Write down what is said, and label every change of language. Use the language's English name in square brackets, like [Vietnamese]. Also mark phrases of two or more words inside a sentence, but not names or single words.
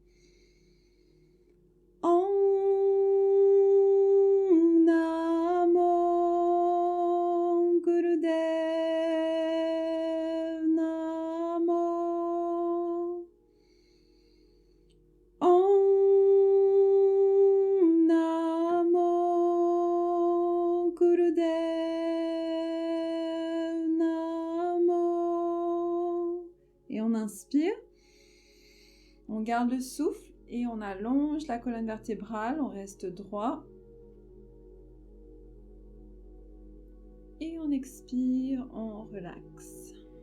[Punjabi] Ong Namo Gurudev Namo. Ong Namo Gurudev Namo. [French] Et on inspire, on garde le souffle et on allonge la colonne vertébrale, on reste droit. Et on expire, on relaxe.